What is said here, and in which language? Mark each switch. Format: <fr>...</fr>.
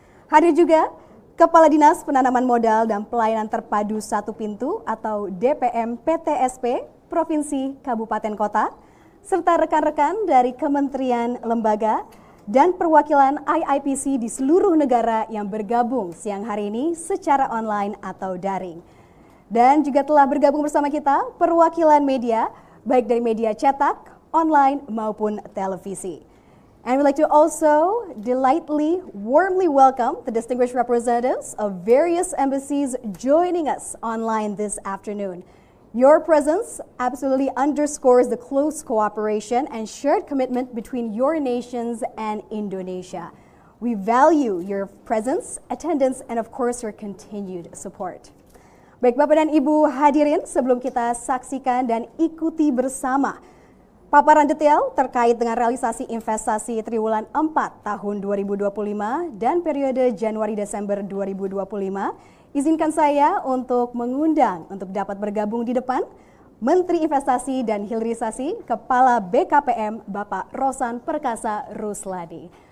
<id>Hadir juga Kepala Dinas Penanaman Modal dan Pelayanan Terpadu Satu Pintu atau DPM PTSP Provinsi Kabupaten Kota, serta rekan-rekan dari kementerian lembaga dan perwakilan IIPC di seluruh negara yang bergabung siang hari ini secara online atau daring. Dan juga telah bergabung bersama kita perwakilan media, baik dari media cetak, online maupun televisi.</id> <en>And we'd like to also delightfully, warmly welcome the distinguished representatives of various embassies joining us online this afternoon. Your presence absolutely underscores the close cooperation and shared commitment between your nations and Indonesia. We value your presence, attendance, and of course your continued support.</en> <id>Baik Bapak dan Ibu hadirin, sebelum kita saksikan dan ikuti bersama paparan detail terkait dengan realisasi investasi triwulan 4 tahun 2025 dan periode Januari-Desember 2025, izinkan saya untuk mengundang untuk dapat bergabung di depan Menteri Investasi dan Hilirisasi Kepala BKPM Bapak Rosan Perkasa Rusladi.</id>